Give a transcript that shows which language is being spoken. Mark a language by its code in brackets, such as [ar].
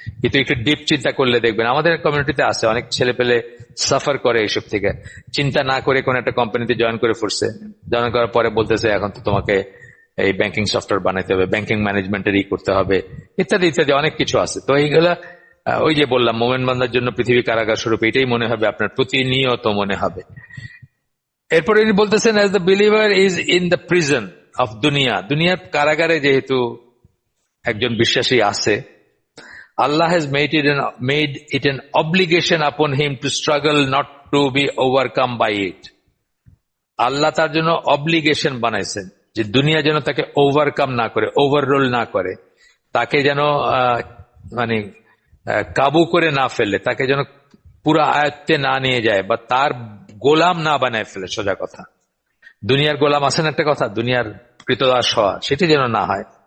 [bn] কিন্তু একটু ডিপ চিন্তা করলে দেখবেন আমাদের কমিউনিটিতে আছে অনেক ছেলে পেলে সাফার করে এইসব থেকে, চিন্তা না করে কোন একটা কোম্পানিতে জয়েন করে পড়ছে, জয়েন করার পরে বলতেছে এখন তো তোমাকে এই ব্যাংকিং সফটওয়্যার বানাইতে হবে, ব্যাংকিং ম্যানেজমেন্টের করতে হবে, ইত্যাদি ইত্যাদি অনেক কিছু আছে। তো এইগুলা ওই যে বললাম মোমেন বান্দার জন্য পৃথিবী কারাগার স্বরূপ, এটাই মনে হবে আপনার, প্রতিনিয়ত মনে হবে। এরপরে তিনি বলতেছেন [en] as the believer is in the prison of [bn] দুনিয়ার কারাগারে যেহেতু একজন বিশ্বাসী আছে, [en] Allah has made it an obligation upon him to struggle, not to be overcome by it. [bn] আল্লাহ তার জন্য অব্লিগেশন বানাইছেন যে দুনিয়া যেন তাকে ওভারকাম না করে, ওভাররোল না করে, তাকে যেন মানে কাবু করে না ফেলে, তাকে যেন পুরো আয়ত্তে না নিয়ে যায় বা তার গোলাম না বানায় ফেলে। সোজা কথা, দুনিয়ার গোলাম আছেন একটা কথা, দুনিয়ার কৃতদাস হওয়া, সেটি যেন না হয়।